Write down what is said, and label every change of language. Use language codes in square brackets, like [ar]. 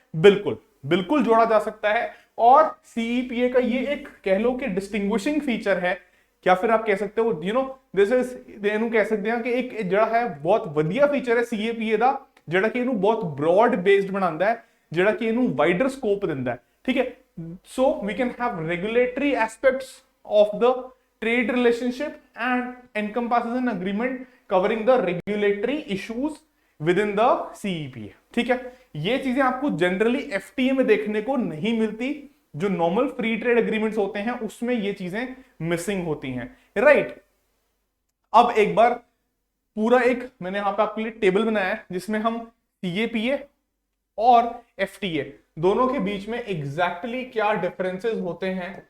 [hi] बिल्कुल बिल्कुल जोड़ा जा सकता है। और सीईपीए का ये एक कह लो कि डिस्टिंग्विशिंग फीचर है, या फिर आप कह सकते हो [en] this is [pa] ਇਹਨੂੰ [hi] कह सकते हैं कि एक [pa] ਜਿਹੜਾ [hi] है बहुत [pa] ਵਧੀਆ [hi] फीचर है सीईपीए [pa] ਦਾ, ਜਿਹੜਾ [hi] कि ਇਹਨੂੰ बहुत ब्रॉड बेस्ड बनाता है, [pa] ਜਿਹੜਾ कि ਇਹਨੂੰ [hi] वाइडर स्कोप [pa] ਦਿੰਦਾ [hi] है। ठीक है, [en] so we can have regulatory aspects of the trade relationship and encompasses an agreement covering the regulatory issues within the CEPA। [hi] ठीक है, ये चीजें आपको जनरली एफटीए में देखने को नहीं मिलती, जो नॉर्मल फ्री ट्रेड एग्रीमेंट्स होते हैं उसमें ये चीजें मिसिंग होती हैं, राइट। अब एक बार पूरा एक मैंने यहां पे आपके लिए टेबल बनाया है जिसमें हम सीएपीए और एफटीए दोनों के बीच में एग्जैक्टली क्या डिफरेंसेस होते हैं।